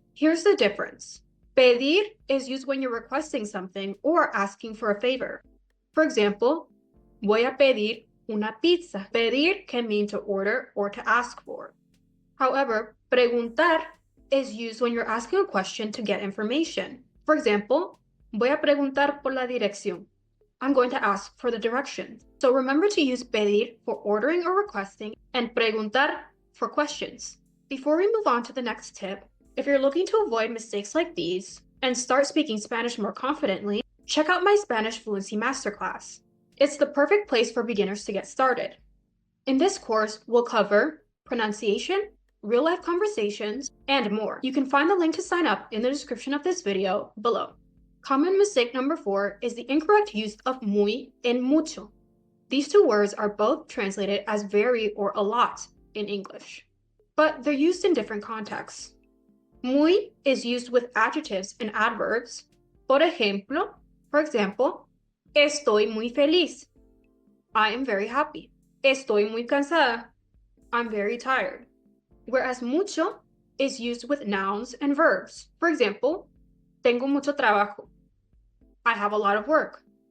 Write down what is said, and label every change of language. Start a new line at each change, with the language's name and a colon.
English: Here's the difference. Pedir is used when you're requesting something or asking for a favor. For example,
Spanish: voy a pedir una pizza.
English: Pedir can mean to order or to ask for. However, preguntar is used when you're asking a question to get information. For example,
Spanish: voy a preguntar por la dirección.
English: I'm going to ask for the directions. So remember to use pedir for ordering or requesting and preguntar for questions. Before we move on to the next tip, if you're looking to avoid mistakes like these and start speaking Spanish more confidently, check out my Spanish Fluency Masterclass. It's the perfect place for beginners to get started. In this course, we'll cover pronunciation, real-life conversations, and more. You can find the link to sign up in the description of this video below. Common mistake number 4 is the incorrect use of muy and mucho. These two words are both translated as very or a lot in English, but they're used in different contexts. Muy is used with adjectives and adverbs.
Spanish: Por
English: example,
Spanish: estoy muy feliz.
English: I am very happy.
Spanish: Estoy muy cansada.
English: I'm very tired. Whereas mucho is used with nouns and verbs. For example,
Spanish: tengo mucho trabajo.
English: I have a lot of work.